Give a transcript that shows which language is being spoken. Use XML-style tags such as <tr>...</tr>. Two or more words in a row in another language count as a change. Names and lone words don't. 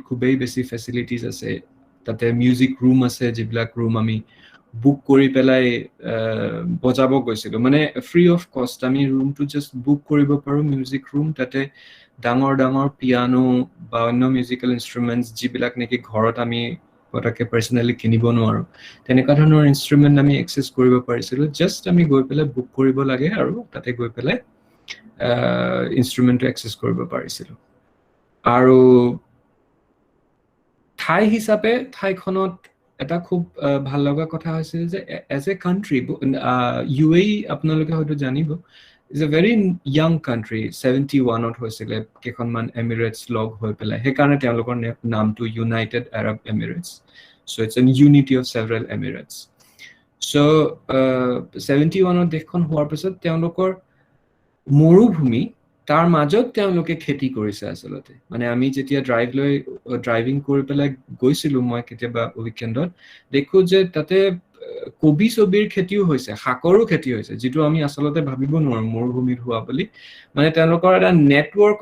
<as>খুবেই বেছি ফেসিলিটিজ আছে তাতে</as> <en>music room</en> <as>আছে যেবিলাক রুম আমি বুক কৰি পেলাই বজাব গৈছিল মানে</as> <en>free of cost</en> <as>আমি রুমটো</as> <en>just book</en> <as>কৰিব পাৰো</as> <en>music room</en> <as>তাতে ডাঙৰ পিয়ানো বা অন্য</as> <en>musical instruments</en> <as>যিবিলাক নেকি ঘৰত আমি পটকে পাৰ্সোনালি কিনিব নোৱাৰো তেনেকা ধৰণৰ ইনস্ট্ৰুমেন্ট আমি এক্সেস কৰিব পাৰিছিল জাস্ট আমি গৈ পেলাই বুক কৰিব লাগে আৰু তাতে গৈ পেলাই ইনস্ট্ৰুমেন্টটো এক্সেস কৰিব পাৰিছিল আৰু ঠাই হিচাপে ঠাইখনত এটা খুব ভাল লগা কথা হৈছে যে</as> <en>as a country</en> <as>UAE আপোনালোকে হয়তো জানিব</as> <en>is a very young country</en> <as>71ত হৈছিল কেখনমান এমিৰেটস লগ হৈ পেলাই হে কাৰণে তেওঁলোকৰ নামটো ইউনাইটেড আৰব এমিৰেটস</as> <en>so it's a unity of several emirates so</en> <as>71ত দেশখন হোৱাৰ পিছত তেওঁলোকৰ মৰুভূমি তাৰ মাজত তেওঁলোকে খেতি কৰিছে আসলতে মানে আমি যেতিয়া ড্ৰাইভিং কৰি পেলাই গৈছিলো মই কেতিয়াবা উইকেণ্ডত দেখো যে তাতে কবি ছবিৰ খেতিও হৈছে শাকৰো খেতি হৈছে যেটো আমি আসলতে ভাবিব নোৱাৰো মৰুভূমিত হোৱা বুলি মানে তেওঁলোকৰ এটা নেটৱৰ্ক</as>